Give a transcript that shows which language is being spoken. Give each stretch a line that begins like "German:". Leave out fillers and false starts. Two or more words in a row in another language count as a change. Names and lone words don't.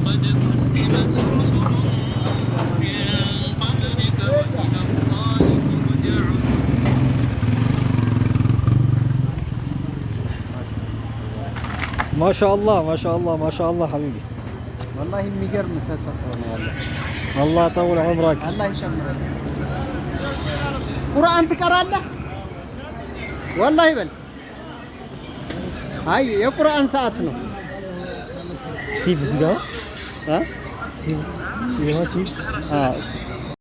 Arabic: كذبت رسل من قبلك وإلى الله ترجع ما شاء الله ما شاء الله ما شاء الله حبيبي.
Amharic: والله የሚገርም ተሰጥቶ ነው ያለው።
Arabic: الله يطول عمرك.
Amharic: አላህ ይጨምረን። ቁርአን ትቀራለህ? والله በል። አይ የቁርአን ሰዓት ነው።
Arabic: سيف سيجا؟ ها؟ سيف. إيه سيف؟